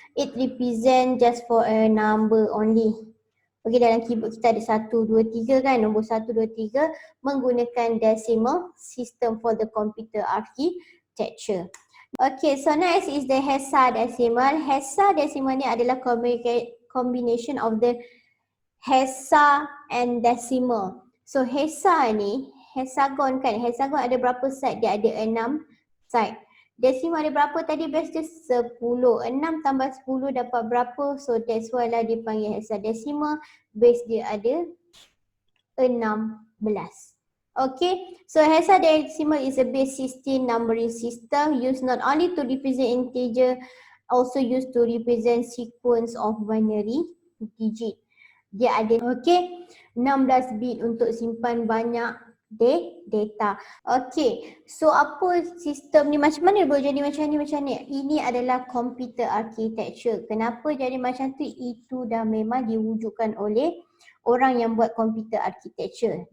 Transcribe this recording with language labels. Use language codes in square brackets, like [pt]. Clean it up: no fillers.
[en] It represent just for a number only. [ms] Okay, dalam keyboard kita ada 1, 2, 3 kan. Nombor 1, 2, 3 menggunakan decimal system [en] for the computer architecture. Okay, so next is the hexadecimal. Hexadecimal [ms] ni adalah [en] combination of the hexa and decimal. [ms] So hexa ni, hexagon kan, hexagon ada berapa side? Dia ada 6 side. Decimal ada berapa tadi? Base dia 10. 6 tambah 10 dapat berapa? [en] So that's why [ms] lah dipanggil hexadecimal. Base dia ada 16. [en] Okay, so hexadecimal is a base 16 numbering system used not only to represent integer, also used to represent sequence of binary digit. [ms] Dia ada 16 bit untuk simpan banyak data. Okay, so apa sistem ni, macam mana boleh jadi macam ni? Ini adalah computer architecture. Kenapa jadi macam tu? Itu dah memang diwujudkan oleh orang yang buat computer architecture.